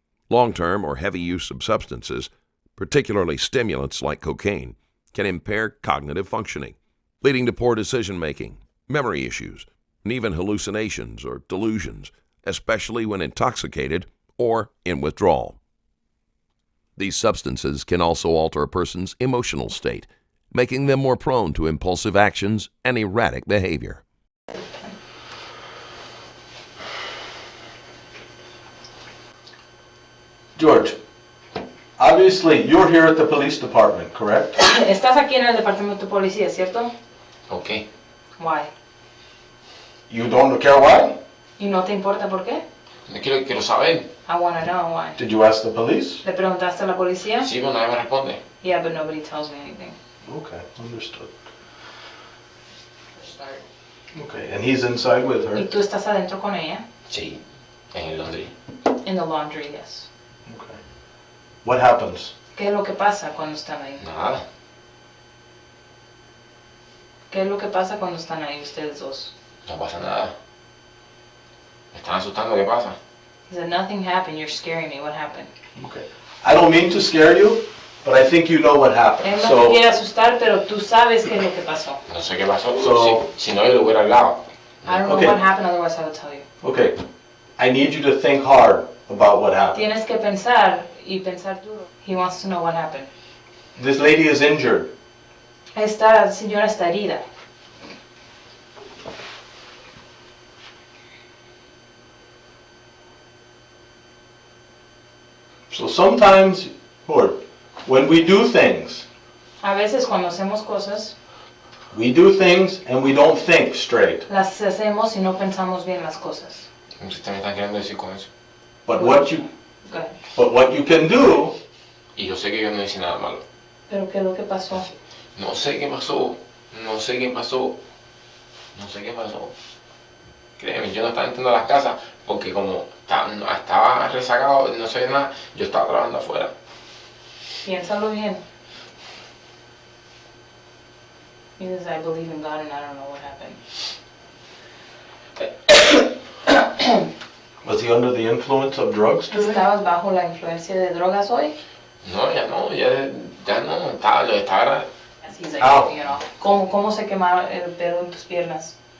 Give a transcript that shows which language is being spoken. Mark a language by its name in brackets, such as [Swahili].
[English] Long-term or heavy use of substances, particularly stimulants like cocaine, can impair cognitive functioning, leading to poor decision-making, memory issues, and even hallucinations or delusions, especially when intoxicated or in withdrawal. These substances can also alter a person's emotional state making them more prone to impulsive actions and erratic behavior. George, obviously you're here at the police department, correct? [Spanish] Estás aquí en el departamento de policía, ¿cierto? [English] Ok. Why? You don't care why? [Spanish] ¿Y no te importa por qué? No quiero saber. [English] I want to know why. Did you ask the police? [Spanish] ¿Le preguntaste a la policía? Sí, pero nadie me responde. [English] Yeah, but nobody tells me anything. Okay, understood. Okay, and he's inside with [Spanish] ¿Y [English] her? [Spanish] tú estás adentro con ella? Sí, en el laundry. [English] In the laundry, yes. Okay. What happens? [Spanish] ¿Qué es lo que pasa cuando están ahí? Nada. ¿Qué es lo que pasa cuando están ahí ustedes dos? No pasa nada. Me están asustando, ¿qué pasa? [English] He said, nothing happened, you're scaring me, what happened? Okay. I don't mean to scare you, but I think you know what happened. [Spanish] Él no te quiere asustar, pero tú sabes qué es lo que pasó. No sé qué pasó. [English] So- [Spanish] si no, yo lo hubiera hablado. [English] I don't know Okay. what happened, otherwise I would tell you. Okay, I need you to think hard about what happened. [Spanish] Tienes que pensar y pensar duro. [English] He wants to know what happened. This lady is injured. [Spanish] Esta señora está herida. [English] So sometimes, or when we do things, [Spanish] A veces cuando hacemos cosas, [English] we do things and we don't think straight. [Spanish] las hacemos y no pensamos bien las cosas. ¿Usted me está queriendo decir con eso? [English] But what you Go ahead. but what you can do, [Spanish] Y yo sé que yo no hice nada malo. Pero ¿qué es lo que pasó? No sé qué pasó. No sé qué pasó. No sé qué pasó. Créeme, yo no estaba entrando a las casas porque como estaba rezagado, no sabía nada, yo estaba trabajando afuera. Piénsalo bien. [English] He says, I believe in God and I don't know what happened. was he under the influence of drugs today? [Spanish] ¿Estabas bajo la influencia de drogas hoy? No, ya no, estaba. [English] He's like, Ow. you know, [Spanish] ¿cómo se quemaron el pelo en tus piernas?